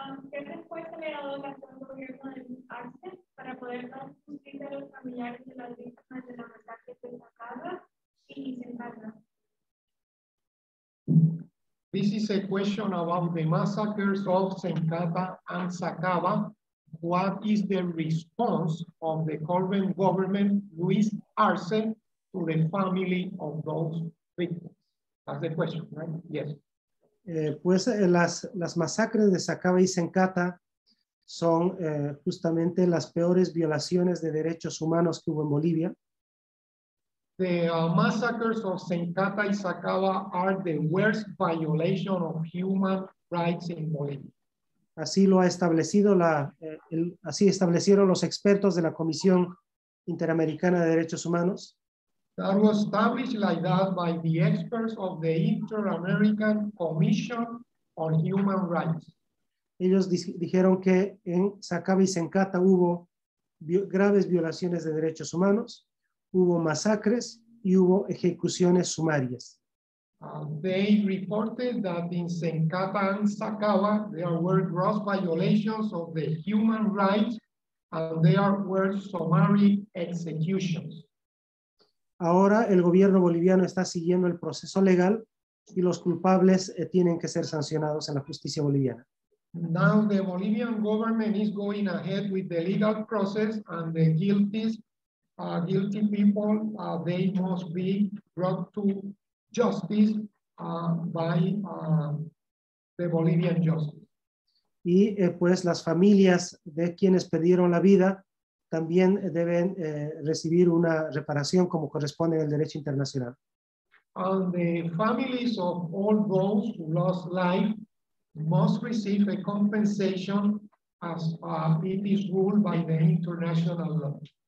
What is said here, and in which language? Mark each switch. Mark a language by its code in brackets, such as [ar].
[es] ¿Qué respuesta le ha dado el actual gobierno del Arce para poder dar justicia a los familiares de las víctimas de la masacre de Sacaba y Sencata? [en] This is a question about the massacres of Sencata and Sacaba. What is the response of the current government, Luis Arce, to the family of those victims? That's the question, right? Yes. [es] Pues las masacres de Sacaba y Sencata son justamente las peores violaciones de derechos humanos que hubo en Bolivia. [en] The massacres of Sencata y Sacaba are the worst violation of human rights in Bolivia. [es] Así lo ha establecido así establecieron los expertos de la Comisión Interamericana de Derechos Humanos. [en] That was established like that by the experts of the Inter-American Commission on Human Rights. [es] Ellos dijeron que en Sacaba y Sencata hubo graves violaciones de derechos humanos, hubo masacres y hubo ejecuciones sumarias. [en] They reported that in Sencata and Sacaba there were gross violations of the human rights and there were summary executions. [es] Ahora el gobierno boliviano está siguiendo el proceso legal y los culpables tienen que ser sancionados en la justicia boliviana. [en] Now the Bolivian government is going ahead with the legal process, and the guilty people, they must be brought to justice by the Bolivian justice. [es] Y pues las familias de quienes perdieron la vida también deben recibir una reparación como corresponde en el derecho internacional. [en] And the families of all those who lost life must receive a compensation as it is ruled by the international law.